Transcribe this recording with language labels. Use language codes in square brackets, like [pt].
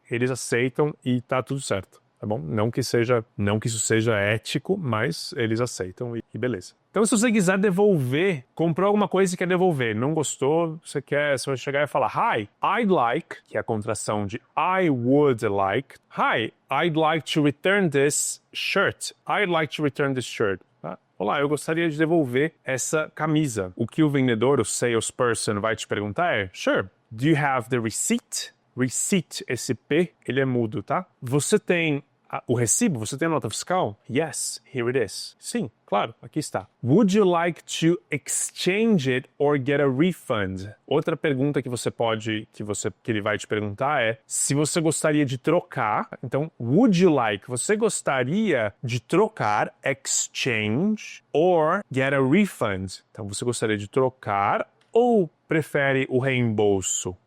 [pt] Eles aceitam e tá tudo certo, tá bom? Não que isso seja ético, mas eles aceitam e beleza. Então, se você quiser devolver, comprou alguma coisa e quer devolver, não gostou, você vai chegar e falar [en] Hi, I'd like, [pt] que é a contração de [en] I would like. Hi, I'd like to return this shirt. I'd like to return this shirt. [pt] Tá? Olá, eu gostaria de devolver essa camisa. O que o vendedor, o salesperson, vai te perguntar é [en] Sure, do you have the receipt? [pt] Receipt, esse P, ele é mudo, tá? Você tem o recibo? Você tem a nota fiscal? [en] Yes, here it is. [pt] Sim, claro, aqui está. [en] Would you like to exchange it or get a refund? [pt] Outra pergunta que ele vai te perguntar é se você gostaria de trocar. [en] Então, would you like? [pt] Você gostaria de trocar, [en] exchange, or get a refund? [pt] Então, você gostaria de trocar ou prefere o reembolso?